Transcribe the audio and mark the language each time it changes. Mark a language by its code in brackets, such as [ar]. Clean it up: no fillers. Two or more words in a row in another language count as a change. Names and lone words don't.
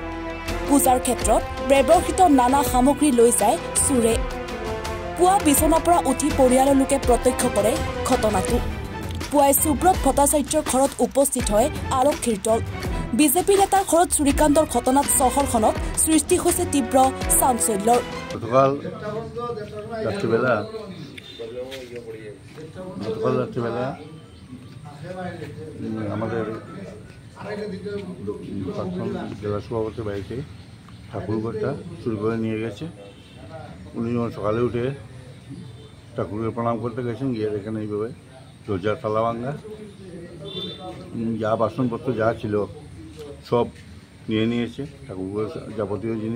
[as] পূজাৰ ক্ষেত্ৰত ব্যৱহৃত নানা সামগ্ৰী লৈ যায় চুৰে। পুৱা বিচনাৰ পৰা উঠি পৰিয়ালৰ লোকে প্ৰত্যক্ষ কৰে ঘটনাটো। পুৱাই সুব্ৰত ভট্টাচাৰ্যৰ ঘৰত উপস্থিত হয় আৰক্ষীৰ দল। বিজেপি নেতাৰ ঘৰত চুৰিকাণ্ডৰ ঘটনাত চহৰখনত সৃষ্টি হৈছে তীব্ৰ চাঞ্চল্যৰ। [bn] গতকাল রাত্রিবেলা আমাদের প্রাক্তন জেলা সভাপতির বাড়িতে ঠাকুরঘরটা চুরি করে নিয়ে গেছে। উনি সকালে উঠে ঠাকুরকে প্রণাম করতে গেছেন, গিয়ে দেখেন এইভাবে দরজার তালা ভাঙা, যা বাসনপত্র যা ছিল সব নিয়ে নিয়েছে, ঠাকুরঘরের যাবতীয় জিনিস।